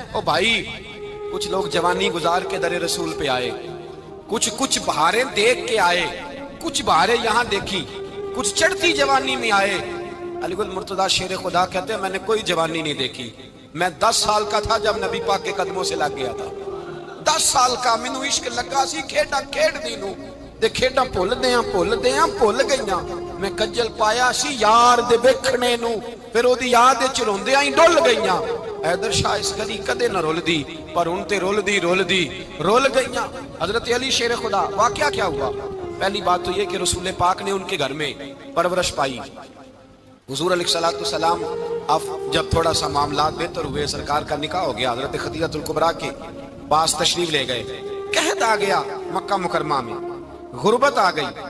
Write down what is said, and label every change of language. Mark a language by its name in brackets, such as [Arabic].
[Urdu] او بھائی کچھ لوگ جوانی گزار کے در رسول پہ آئے, کچھ بہاریں دیکھ کے آئے, کچھ بہاریں یہاں دیکھی, کچھ چڑھتی جوانی میں آئے. علی گل مرتضیٰ شیر خدا کہتے ہیں میں نے کوئی جوانی نہیں دیکھی. میں 10 سال کا تھا جب نبی پاک کے قدموں سے لگ گیا تھا. [Punjabi] 10 سال کا مینوں عشق لگا سی, کھیڈا کھیڈ دی نوں تے کھیڈاں بھول گئیاں. میں کجل پایا سی یار دے ویکھنے نوں, پھر او دی یاد وچ روندیاں ہی ڈول گئیاں. حیدر شاہ اس گلی کدے نہ رول دی پر ہن تے رول گئیاں. [Urdu] حضرت علی شیر خدا واقعہ کیا ہوا؟ پہلی بات تو یہ کہ رسول پاک نے ان کے گھر میں پرورش پائی. حضور علیہ السلام اب جب تھوڑا سا معاملات بہتر ہوئے, سرکار کا نکاح ہو گیا, حضرت خدیجہ الکبریٰ کے پاس تشریف لے گئے. قحط آ گیا مکہ مکرمہ میں, غربت آ گئی.